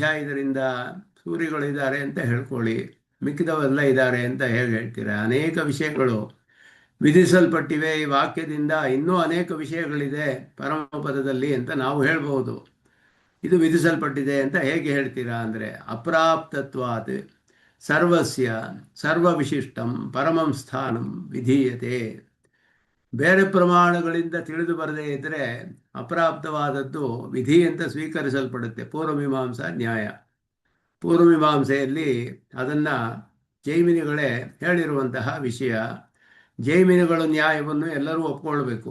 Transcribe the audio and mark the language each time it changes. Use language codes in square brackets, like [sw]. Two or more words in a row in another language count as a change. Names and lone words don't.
[kn] ಇದರಿಂದ ಸೂರಿಗಳಿದ್ದಾರೆ ಅಂತ ಹೇಳ್ಕೊಳ್ಳಿ, ಮಿಕ್ಕಿದವೆಲ್ಲ ಇದ್ದಾರೆ ಅಂತ ಹೇಗೆ ಹೇಳ್ತೀರಾ? ಅನೇಕ ವಿಷಯಗಳು ವಿಧಿಸಲ್ಪಟ್ಟಿವೆ ಈ ವಾಕ್ಯದಿಂದ, ಇನ್ನೂ ಅನೇಕ ವಿಷಯಗಳಿದೆ ಪರಮಪದದಲ್ಲಿ ಅಂತ ನಾವು ಹೇಳ್ಬೋದು. ಇದು ವಿಧಿಸಲ್ಪಟ್ಟಿದೆ ಅಂತ ಹೇಗೆ ಹೇಳ್ತೀರಾ ಅಂದರೆ, [sa] ಅಪ್ರಾಪ್ತತ್ವಾತ್ ಸರ್ವಸ್ಯ ಸರ್ವವಿಶಿಷ್ಟಂ ಪರಮಂ ಸ್ಥಾನಂ ವಿಧೀಯತೆ. [kn] ಬೇರೆ ಪ್ರಮಾಣಗಳಿಂದ ತಿಳಿದು ಬರದೇ ಇದ್ದರೆ ಅಪ್ರಾಪ್ತವಾದದ್ದು ವಿಧಿ ಅಂತ ಸ್ವೀಕರಿಸಲ್ಪಡುತ್ತೆ. ಪೂರ್ವಮೀಮಾಂಸಾ ನ್ಯಾಯ, ಪೂರ್ವಮೀಮಾಂಸೆಯಲ್ಲಿ ಅದನ್ನು ಜೈಮಿನಿಗಳೇ ಹೇಳಿರುವಂತಹ ವಿಷಯ. ಜೈಮಿನಿಗಳ ನ್ಯಾಯವನ್ನು ಎಲ್ಲರೂ ಒಪ್ಕೊಳ್ಬೇಕು.